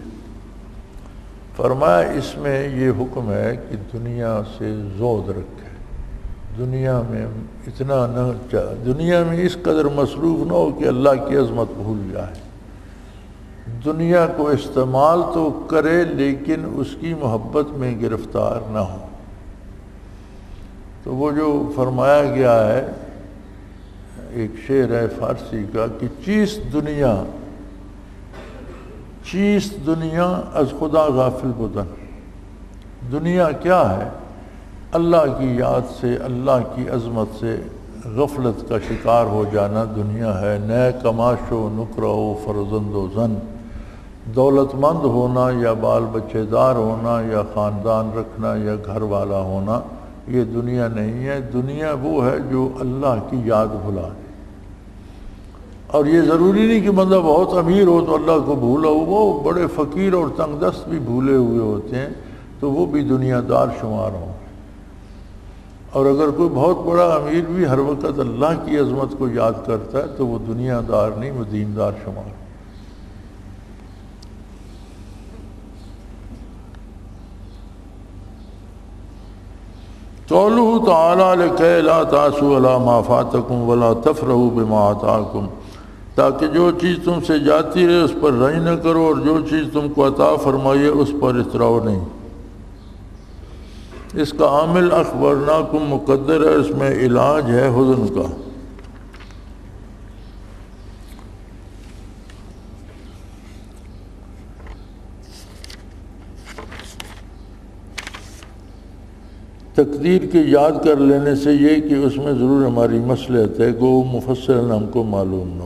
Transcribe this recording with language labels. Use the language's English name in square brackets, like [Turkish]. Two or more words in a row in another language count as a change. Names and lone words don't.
[Urdu] فرمایا اس میں یہ حکم ہے کہ دنیا سے زہد رکھے، دنیا میں اتنا نہ دنیا میں اس قدر مصروف نہ ہو کہ اللہ کی عظمت بھول جائے۔ دنیا کو استعمال تو کرے لیکن اس کی محبت میں گرفتار نہ ہو۔ تو وہ جو فرمایا گیا ہے، ایک شعر ہے فارسی کا کہ [Persian] چیست دنیا از خدا غافل بدن، [Urdu] دنیا کیا ہے؟ اللہ کی یاد سے، اللہ کی عظمت سے غفلت کا شکار ہو جانا دنیا ہے۔ [Persian] نئے کماش و نکرہ و فرزند و زن، [Urdu] دولت مند ہونا یا بال بچے دار ہونا یا خاندان رکھنا یا گھر والا ہونا، یہ دنیا نہیں ہے۔ دنیا وہ ہے جو اللہ کی یاد بھلا دے۔ اور یہ ضروری نہیں کہ بندہ بہت امیر ہو تو اللہ کو بھولا ہو، وہ بڑے فقیر اور تنگ دست بھی بھولے ہوئے ہوتے ہیں تو وہ بھی دنیا دار شمار ہوں۔ اور اگر کوئی بہت بڑا امیر بھی ہر وقت اللہ کی عظمت کو یاد کرتا ہے تو وہ دنیا دار نہیں، وہ دیندار شمار۔ [Arabic] قولہ تعالی لکی لا تعصوا علی ما فاتکم ولا تفرحوا بما آتاکم، [Urdu] تاکہ جو چیز تم سے جاتی رہے اس پر رنج نہ کرو، اور جو چیز تم کو عطا فرمائیے اس پر اتراؤ نہیں۔ اس کا عامل اخبرناکم مقدر ہے، اس میں علاج ہے حزن کا۔ تقدیر کی یاد کر لینے سے یہ کہ اس میں ضرور ہماری مصلحت ہے، گو مفصلاً ہم کو معلوم نہ ہو۔